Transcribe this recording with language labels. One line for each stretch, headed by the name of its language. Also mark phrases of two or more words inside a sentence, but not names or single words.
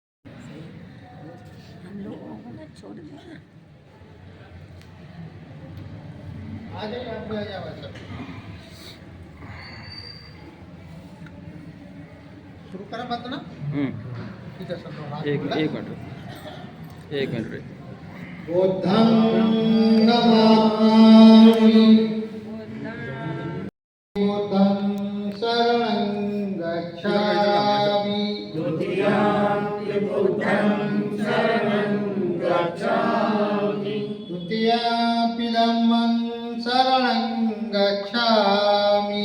Hindi: आ जाइए, आप भी आ जाओ ऐसा। शुरू करें बात ना? ठीक है सर। एक मिनट
Pali: बुद्धं नमामि, बुद्धं शरणं गच्छामि, द्वितीयं बुद्धं शरणं गच्छामि, द्वितीयं धम्मं शरणं गच्छामि,